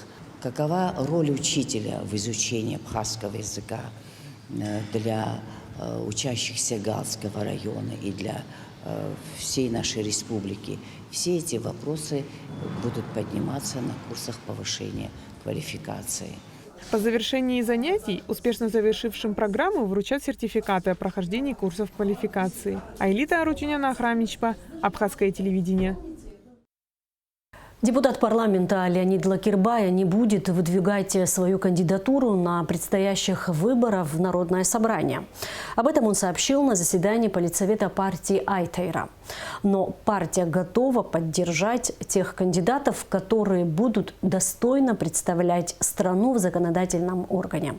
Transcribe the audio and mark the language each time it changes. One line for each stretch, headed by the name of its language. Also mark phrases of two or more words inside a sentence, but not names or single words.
Russian: Какова роль учителя в изучении абхазского языка для учащихся Галского района и для всей нашей республики? Все эти вопросы будут подниматься на курсах повышения квалификации. По завершении занятий успешно завершившим программу вручат сертификаты о прохождении курсов квалификации. Айлита Арутюняна Ахрамичпа, Абхазское телевидение. Депутат парламента Леонид Лакирбая не будет выдвигать свою кандидатуру на предстоящих выборах в Народное собрание. Об этом он сообщил на заседании Политсовета партии Айтейра. Но партия готова поддержать тех кандидатов, которые будут достойно представлять страну в законодательном органе.